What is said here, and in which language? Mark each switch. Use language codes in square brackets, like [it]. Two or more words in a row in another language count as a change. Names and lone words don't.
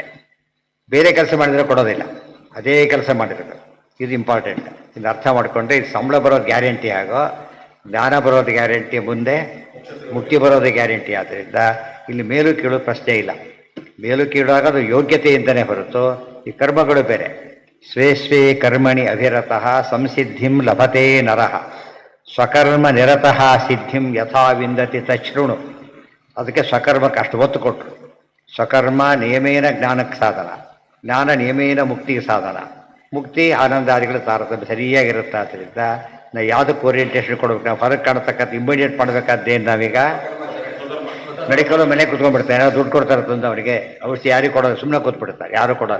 [kn] ಬೇರೆ ಕೆಲಸ ಮಾಡಿದರೆ ಕೊಡೋದಿಲ್ಲ, ಅದೇ ಕೆಲಸ ಮಾಡಿರ್ಬೇಕು. ಇದು ಇಂಪಾರ್ಟೆಂಟ್. ಇದು ಅರ್ಥ ಮಾಡಿಕೊಂಡ್ರೆ ಇದು ಸಂಬಳ ಬರೋದು ಗ್ಯಾರಂಟಿ ಆಗೋ, ಜ್ಞಾನ ಬರೋದು ಗ್ಯಾರಂಟಿ, ಮುಂದೆ ಮುಕ್ತಿ ಬರೋದು ಗ್ಯಾರಂಟಿ. ಆದ್ದರಿಂದ ಇಲ್ಲಿ ಮೇಲು ಕೀಳು ಪ್ರಶ್ನೆ ಇಲ್ಲ. ಮೇಲು ಕೀಳಾಗ ಅದು ಯೋಗ್ಯತೆಯಿಂದನೇ ಹೊರತು ಈ ಕರ್ಮಗಳು ಬೇರೆ. [sa] ಸ್ವೇ ಸ್ವೇ ಕರ್ಮಣಿ ಅಭಿರತಃ ಸಂಸಿದ್ಧಿಂ ಲಭತೆ ನರಃ ಸ್ವಕರ್ಮ ನಿರತಃ ಸಿದ್ಧಿಂ ಯಥಾ ವಿಂದತಿ ತಚ್ಛೃಣು. [kn] ಅದಕ್ಕೆ ಸ್ವಕರ್ಮಕ್ಕೆ ಅಷ್ಟು ಒತ್ತು ಕೊಟ್ಟರು. [sa] ಸ್ವಕರ್ಮ ನಿಯಮೇನ [kn] ಜ್ಞಾನಕ್ಕೆ ಸಾಧನ, [sa] ಜ್ಞಾನ ನಿಯಮೇನ [kn] ಮುಕ್ತಿಗೆ ಸಾಧನ. ಮುಕ್ತಿ ಆನಂದಾದಿಗಳು ತಾರತಮ್ಯ ಸರಿಯಾಗಿರುತ್ತೆ. ಆದ್ದರಿಂದ ನಾವು ಯಾವುದಕ್ಕೆ ಓರಿಯೆಂಟೇಷನ್ ಕೊಡ್ಬೇಕು, ನಾವು ಹೊರಗೆ ಕಾಣತಕ್ಕಂಥ ಇಮಿಡಿಯೇಟ್ ಮಾಡಬೇಕಾದ್ದೇನು? ನಾವೀಗ ಮೆಡಿಕಲ್ ಮನೆ ಕೂತ್ಕೊಂಡ್ಬಿಡ್ತಾರೆ, ಯಾರೋ ದುಡ್ಡು ಕೊಡ್ತಾರೆ ತಂದು ಅವರಿಗೆ ಔಷಧಿ ಯಾರಿಗೆ ಕೊಡೋದು, ಸುಮ್ಮನೆ ಕೂತ್ಬಿಡ್ತಾರೆ, ಯಾರು ಕೊಡೋರು.